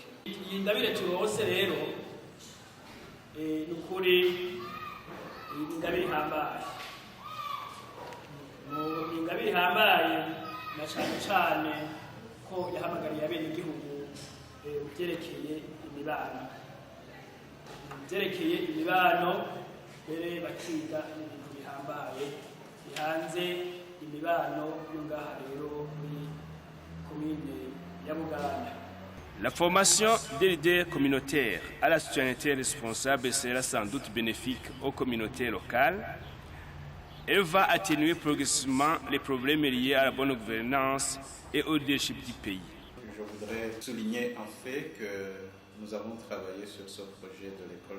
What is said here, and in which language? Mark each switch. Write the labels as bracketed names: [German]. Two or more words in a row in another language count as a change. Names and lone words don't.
[Rundi] Iyi ngabire turose rero nukuri ingabire ihambaye, ingabire ihambaye na cane ko yahamagariye abenegihugu vyerekeye imibano, mbere bakiga ibintu bihambaye bihanze imibano yo ngaha rero muri komine ya Buganda. [French] La formation des leaders communautaires à la citoyenneté responsable sera sans doute bénéfique aux communautés locales. Elle va atténuer progressivement les problèmes liés à la bonne gouvernance et au leadership du pays. Je voudrais souligner en fait que nous avons travaillé sur ce projet de l'école